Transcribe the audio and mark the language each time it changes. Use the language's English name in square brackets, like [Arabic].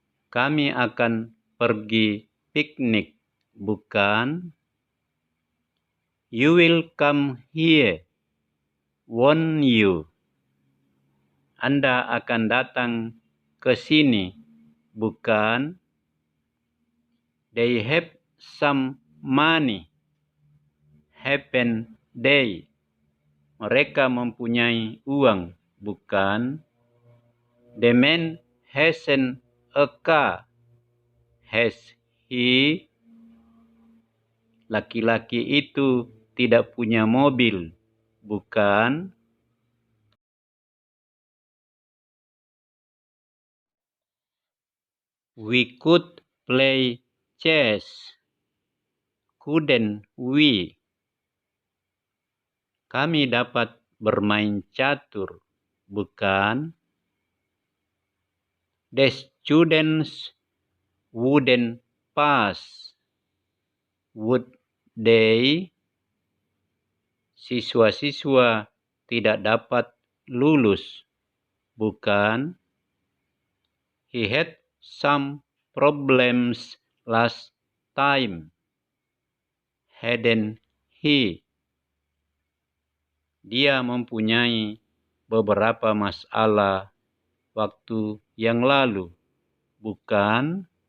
[Indonesian] Kami akan pergi piknik, bukan? [English] You will come here, won't you? [Indonesian] Anda akan datang ke sini, bukan? [English] They have some money, haven't they? [Indonesian] Mereka mempunyai uang, bukan? [English] The man hasn't a car, has he? [Indonesian] Laki-laki itu tidak punya mobil, bukan? [English] We could play chess, couldn't we? [Indonesian] Kami dapat bermain catur, bukan? [English] The students wouldn't pass, would they? [Indonesian] Siswa-siswa tidak dapat lulus, bukan? [English] He had some problems last time, hadn't he? [Indonesian] Dia mempunyai beberapa masalah waktu yang lalu, bukan?